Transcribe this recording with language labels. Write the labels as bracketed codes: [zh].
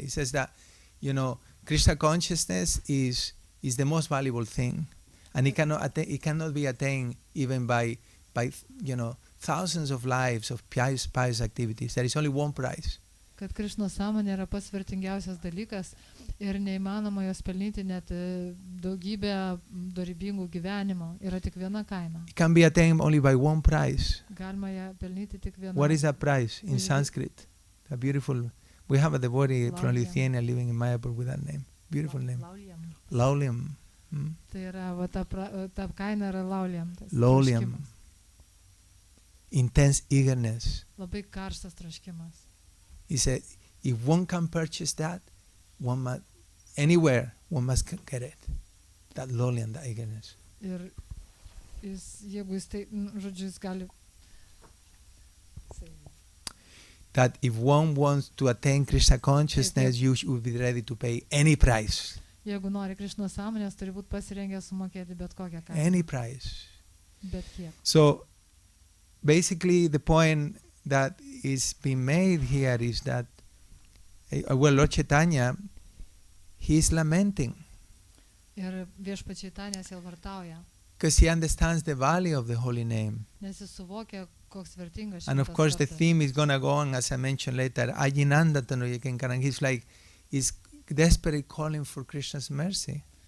[en] He says that, you know, Krishna consciousness is the most valuable thing, and it cannot be attained even by you know, thousands of lives of pious activities. There is only one price. [lt] Kad Krišnos sąmonė yra pats vertingiausias dalykas ir neįmanoma jos pelnyti net daugybę dorybingų gyvenimo. Yra tik viena kaina. [en] It can be attained only by one price. [lt] Galima ją pelnyti tik viena. [en] What is that price in Sanskrit? A beautiful. We have a devotee from Lithuania living in Mayapur with that name. Beautiful name. Lauliam. [lt] Tai yra, va, ta kaina yra lauliam. [en] Lauliam. Intense eagerness. [lt] Labai karštas troškimas. [en] He said, if one can purchase that, one must, anywhere, one must get it. That lauliam, that eagerness. [lt] Ir jeigu jis tai, žodžiu, jis gali. [en] That if one wants to attain Krishna consciousness, you should be ready to pay any price. [lt] Jeigu nori Krišnos sąmonės, turi būti pasirengęs sumokėti bet kokią kainą. [en] Any price. [lt] Bet kiek. [en] So, basically, the point that is being made here is that, well, Lord Chaitanya, he is lamenting [lt] Ir viešpačiai Tanė sielvartauja, [en] because he understands the value of the holy name. [lt] nes jis suvokia, koks vertingas [en] And of course, the theme is going to go on, as I mentioned later, Ajinanda Tanoyakenkaran. He's like, he's desperately calling for Krishna's mercy.